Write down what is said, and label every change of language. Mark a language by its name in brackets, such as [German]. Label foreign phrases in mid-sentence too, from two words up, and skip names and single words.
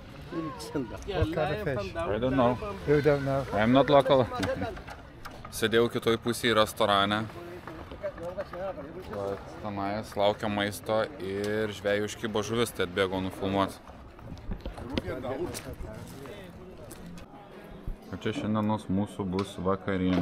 [English] What kind of fish? I don't know. You don't know? I'm not local. [Lithuanian] Sėdėjau kitoj pusėje restorane. Tenais laukia maisto ir žvejų iškibo žuvis, tai atbėgo nufilmuoti. O čia šiandienos mūsų bus vakarienė.